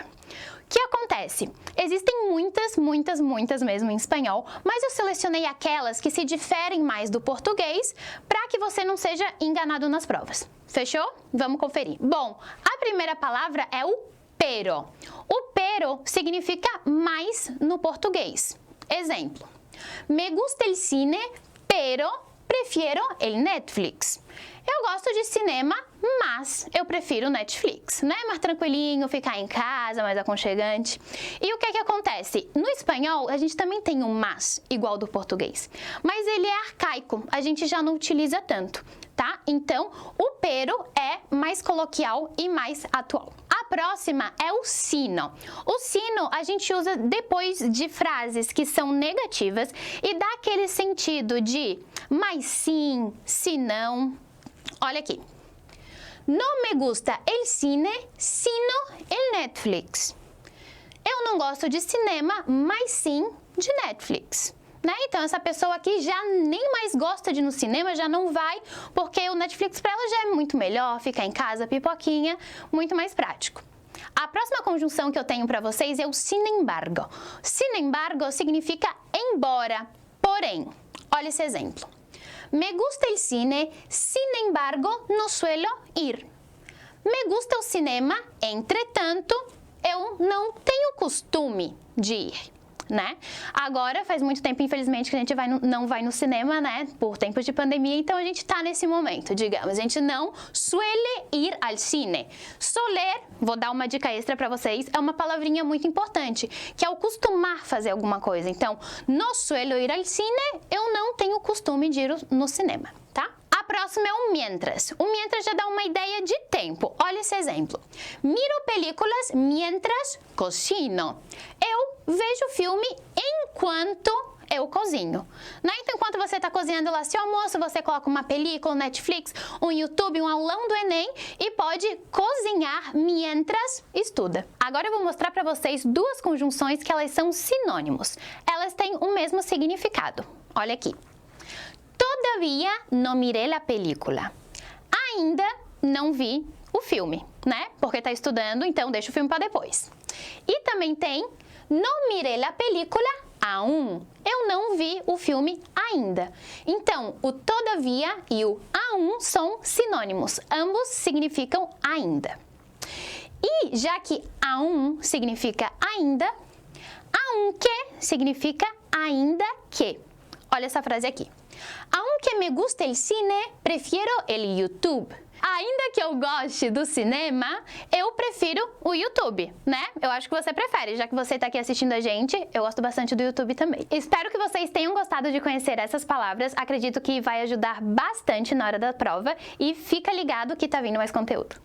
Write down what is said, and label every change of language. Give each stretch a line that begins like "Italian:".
Portuguese: O que acontece? Existem muitas mesmo em espanhol, mas eu selecionei aquelas que se diferem mais do português para que você não seja enganado nas provas. Fechou? Vamos conferir. Bom, a primeira palavra é o pero. O pero significa mais no português.
Spanish: Exemplo: me gusta el cine, pero prefiero el Netflix.
Portuguese: Eu gosto de cinema, mas eu prefiro Netflix, né? Mais tranquilinho, ficar em casa, mais aconchegante. E o que que acontece? No espanhol, a gente também tem um mas, igual do português. Mas ele é arcaico, a gente já não utiliza tanto, tá? Então, o pero é mais coloquial e mais atual. A próxima é o sino. O sino a gente usa depois de frases que são negativas e dá aquele sentido de mas sim, se não. Olha aqui.
Spanish: Não me gusta el cine, sino el Netflix.
Portuguese: Eu não gosto de cinema, mas sim de Netflix. Né? Então, essa pessoa aqui já nem mais gosta de ir no cinema, já não vai, porque o Netflix para ela já é muito melhor, ficar em casa, pipoquinha, muito mais prático. A próxima conjunção que eu tenho para vocês é o sin embargo. Sin embargo significa embora, porém. Olha esse exemplo.
Spanish: Me gusta el cine, sin embargo, no suelo ir. Me gusta
Portuguese: o cinema, entretanto, eu não tenho costume de ir. Né? Agora, faz muito tempo, infelizmente, que a gente não vai no cinema, né? Por tempos de pandemia, então a gente tá nesse momento, digamos. A gente não
Spanish: suele ir al cine.
Portuguese: Soler, vou dar uma dica extra para vocês, é uma palavrinha muito importante, que é o costumar fazer alguma coisa. Então,
Spanish: no suelo ir al cine,
Portuguese: eu não tenho costume de ir no cinema, tá? A próxima é o mientras. O mientras já dá uma ideia de tempo. Olha esse exemplo.
Spanish: Miro películas mientras cocino.
Portuguese: Eu vejo filme enquanto eu cozinho. Né? Então, enquanto você está cozinhando lá seu almoço, você coloca uma película, um Netflix, um YouTube, um aulão do Enem e pode cozinhar mientras estuda. Agora eu vou mostrar para vocês duas conjunções que elas são sinônimos. Elas têm o mesmo significado. Olha aqui.
Spanish: Todavía no miré la película.
Portuguese: Ainda não vi o filme, né? Porque tá estudando, então deixa o filme para depois. E também tem
Spanish: no miré la película aún.
Portuguese: Eu não vi o filme ainda. Então, o todavía e o aún são sinônimos. Ambos significam ainda. E já que aún significa ainda, aunque significa ainda que. Olha essa frase aqui.
Spanish: Aunque me guste el cine, prefiero el YouTube.
Portuguese: Ainda que eu goste do cinema, eu prefiro o YouTube, né? Eu acho que você prefere, já que você tá aqui assistindo a gente, eu gosto bastante do YouTube também. Espero que vocês tenham gostado de conhecer essas palavras, acredito que vai ajudar bastante na hora da prova e fica ligado que tá vindo mais conteúdo.